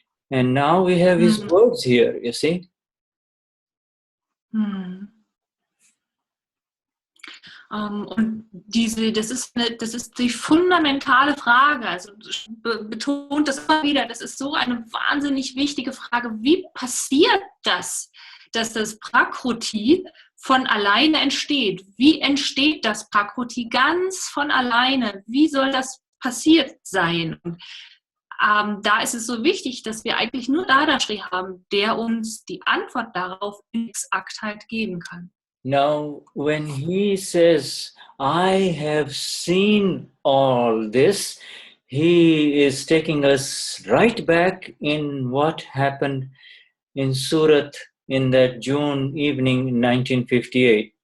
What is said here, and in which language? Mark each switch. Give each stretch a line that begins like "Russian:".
English: And now we have his words here, you see.
German: Und das ist die fundamentale Frage, also betont das immer wieder, das ist so eine wahnsinnig wichtige Frage. Wie passiert das, dass das Prakruti von alleine entsteht? Wie entsteht das Prakruti ganz von alleine? Wie soll das passiert sein? Und da ist es so wichtig, dass wir eigentlich nur Dadashri haben, der uns die Antwort darauf in Exaktheit geben kann.
English: Now, when he says, I have seen all this, he is taking us right back in what happened in Surat in that June evening in 1958.